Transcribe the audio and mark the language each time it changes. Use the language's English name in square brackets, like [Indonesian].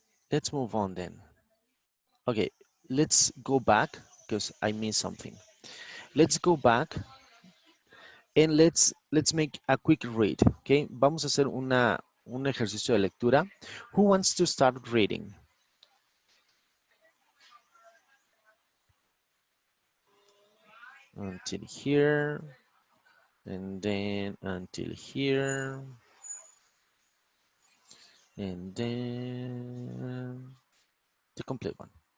[English] Let's move on then. Okay, let's go back because I missed something. Let's go back and let's make a quick read. [Spanish] Okay, vamos a hacer un ejercicio de lectura. [English] Who wants to start reading? Until here, and then until here, and then the complete one.